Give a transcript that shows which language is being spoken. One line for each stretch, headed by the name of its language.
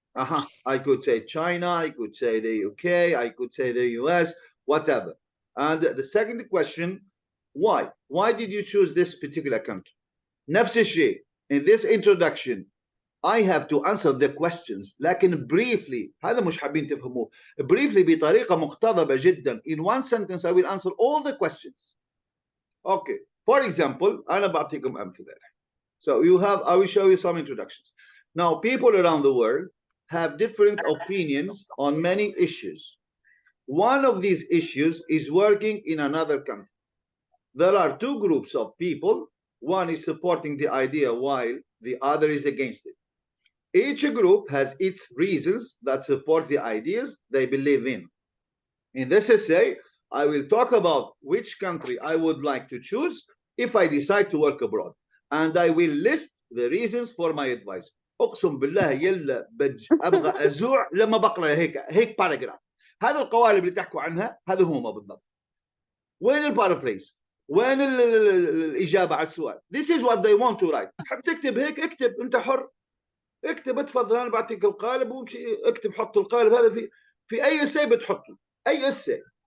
English: I could say China, I could say the UK, I could say the US, whatever. And the second question, why? Why did you choose this particular country?
Arabic: نفس الشيء.
English: In this introduction, I have to answer the questions,
Arabic: لكن
English: briefly.
Arabic: هذا مش حابين تفهموه. Briefly بطريقة مقتضبة جدا.
English: In one sentence, I will answer all the questions. Okay. For example,
Arabic: أنا بعطيكم أمثلة.
English: So I will show you some introductions. Now, people around the world have different opinions on many issues. One of these issues is working in another country. there are two groups of people. One is supporting the idea while the other is against it. Each group has its reasons that support the ideas they believe in. In this essay, I will talk about which country I would like to choose if I decide to work abroad, and I will list the reasons for my advice.
Arabic: اقسم بالله يلا ابغى ازوع لما بقرا هيك باراجراف. هذا القوالب اللي تحكوا عنها هذا هم بالضبط. وين البارافريز؟ وين الاجابه على السؤال؟
English: This is what they want to write.
Arabic: تحب تكتب هيك اكتب، انت حر. اكتب اتفضل، انا بعطيك القالب وامشي اكتب، حط القالب هذا في اي اساي بتحطه، اي اساي.